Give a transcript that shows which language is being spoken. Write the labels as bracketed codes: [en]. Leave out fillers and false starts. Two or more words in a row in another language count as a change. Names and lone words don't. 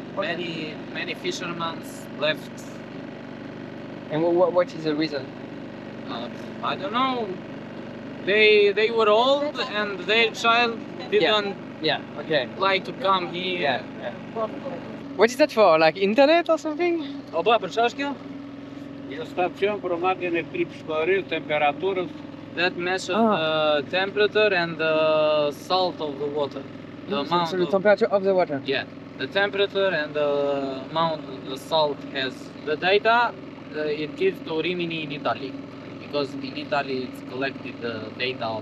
[en] Many fishermen left. And what is the reason? I don't know. They were old and their child didn't Yeah. Okay. like to come here. Yeah. What is that for? Like internet or something? [sq] O bă, për çfarë është kjo? E stacion për marrjen e tripshmërisë, temperaturës. [en] That measures the temperature and the salt of the water. The amount So the of, temperature of the water. yeah, the temperature and the amount the salt has. The data it gives to Rimini in Italy, because in Italy it's collected the data of